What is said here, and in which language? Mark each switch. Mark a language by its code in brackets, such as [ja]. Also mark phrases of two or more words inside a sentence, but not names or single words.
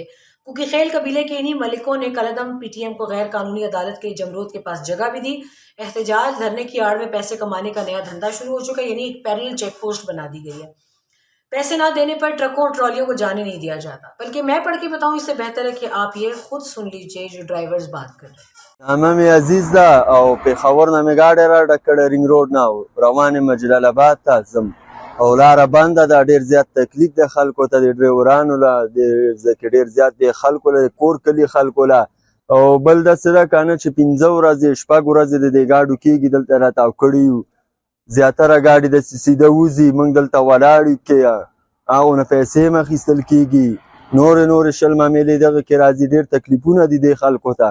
[ur] کیونکہ خیل قبیلے کے انہی ملکوں نے کالعدم پی ٹی ایم کو غیر قانونی عدالت کے جمرود کے پاس جگہ بھی دی۔ احتجاج دھرنے کی آڑ میں پیسے کمانے کا نیا دھندا شروع ہو چکا ہے، یعنی ایک پیرلل چیک پوسٹ بنا دی گئی ہے۔ پیسے نہ دینے پر ٹرکوں اور ٹرالیوں کو جانے نہیں دیا جاتا، بلکہ میں پڑھ کے بتاؤں اس سے بہتر ہے کہ آپ یہ خود سن لیجئے جو ډرایورز بات کر رہے ہیں۔ [ps] نامه مې عزیز ده او پېښور نه مې ګاډی راډک کړی رینګ روډ نه روان یم جلال آباد ته ځم او لاره بنده ده، ډېر زیات تکلیف دی خلکو ته، د ډریورانو له ځکه ډېر زیات دی خلکو له کور کلي خلکو له. او بل داسې ده که نه چې 15 ورځې 6 ورځې د دې ګاډو کېږي دلته راتاو کړي یو، زیاتره ګاډي داسې سیده وځي، موږ دلته ولاړ یو کې هغو نه پیسې هم اخیستل کېږي، نورې شل معاملې دغه کې راځي، ډېر تکلیفونه دي دې خلکو ته.